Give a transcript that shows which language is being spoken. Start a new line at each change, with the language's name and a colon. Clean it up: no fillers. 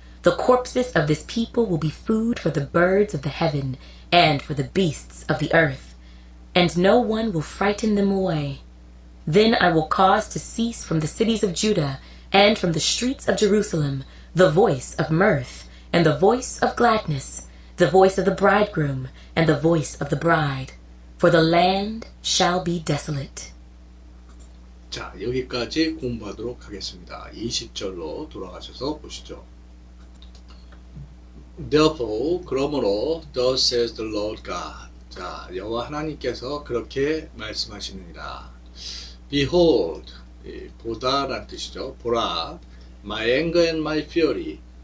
English: The corpses of this people will be food for the birds of the heaven, and for the beasts of the earth, and no one will frighten them away. Then I will cause to cease from the cities of Judah, and from the streets of Jerusalem, the voice of mirth, and the voice of gladness, the voice of the bridegroom, and the voice of the bride. For the land shall be desolate.
Korean: 자, 여기까지 공부하도록 하겠습니다. 20절로 돌아가셔서 보시죠.
English: Therefore,
Korean: 그러므로,
English: thus says the Lord God.
Korean: 자, 여호와 하나님께서 그렇게 말씀하시느니라. Behold, 보다란 뜻이죠.
English: 보라, my anger and my fury.